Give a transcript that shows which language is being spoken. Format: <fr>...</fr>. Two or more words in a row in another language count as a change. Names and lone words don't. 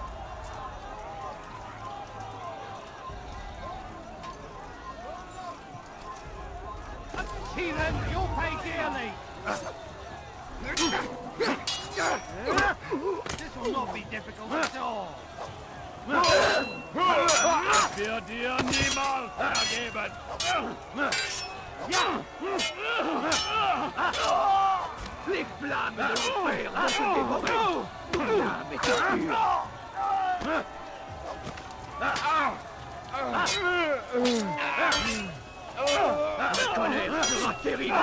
<en>See them, you'll pay dearly. This will not be difficult at all.</en> <de>Wird dir niemals vergeben.</de> <fr>Les flammes de l'enfer vont se dévorer. L'âme est impure. La colère sera terrible.</fr>